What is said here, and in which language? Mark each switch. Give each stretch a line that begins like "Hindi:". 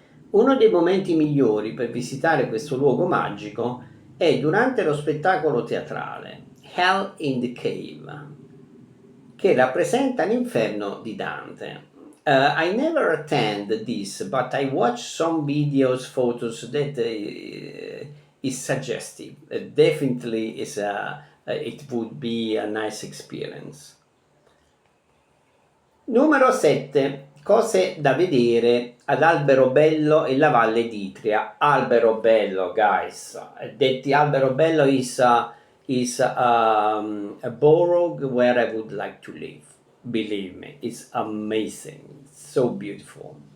Italian: Uno dei momenti migliori per visitare questo luogo magico è durante lo spettacolo teatrale Hell in the Cave, che rappresenta l'inferno di Dante.
English: I never attend this, but I watch some videos, photos that is suggestive. Definitely it would be a nice experience.
Italian: Numero 7. Cose da vedere ad Alberobello e la Valle d'Itria.
English: Alberobello, guys. That Alberobello is a borough where I would like to live. Believe me, it's amazing, so beautiful.